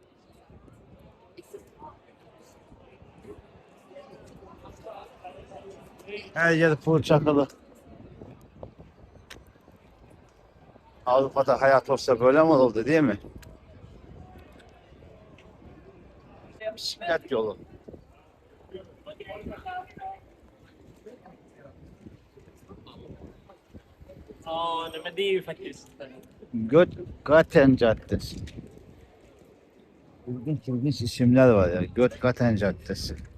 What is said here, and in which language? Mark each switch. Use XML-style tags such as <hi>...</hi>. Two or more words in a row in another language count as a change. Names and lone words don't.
<tr>Her yer full çakılı. Avrupa'da hayat olsa böyle mi olurdu değil mi? bisiklet yolu.</tr> <sv>Ja, nej, men det är ju faktiskt...</sv> <tr>Götgaten Caddesi. İlginç ilginç isimler var ya. Götgaten Caddesi.</tr>